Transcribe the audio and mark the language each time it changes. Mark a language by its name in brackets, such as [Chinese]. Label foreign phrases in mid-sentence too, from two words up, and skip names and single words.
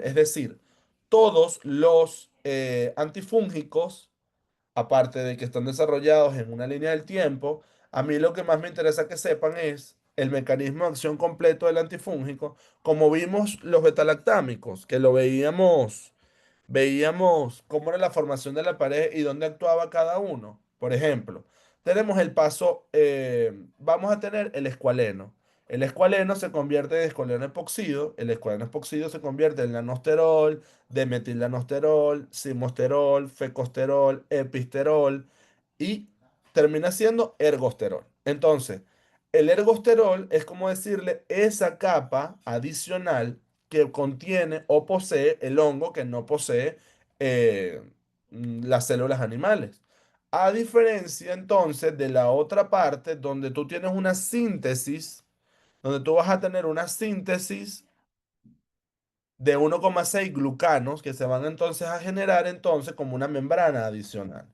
[Spanish] Es decir, todos los antifúngicos, aparte de que están desarrollados en una línea del tiempo, a mí lo que más me interesa que sepan es el mecanismo de acción completo del antifúngico, como vimos los betalactámicos, que lo veíamos cómo era la formación de la pared y dónde actuaba cada uno. Por ejemplo, tenemos el paso, vamos a tener el escualeno. El escualeno se convierte en escualeno epoxido, el escualeno epoxido se convierte en lanosterol, demetilanosterol, simosterol, fecosterol, episterol y termina siendo ergosterol. Entonces, el ergosterol es como decirle esa capa adicional que contiene o posee el hongo que no posee eh, las células animales. A diferencia entonces de la otra parte donde tú tienes una síntesis, donde tú vas a tener una síntesis de 1,6 glucanos que se van entonces a generar entonces como una membrana adicional.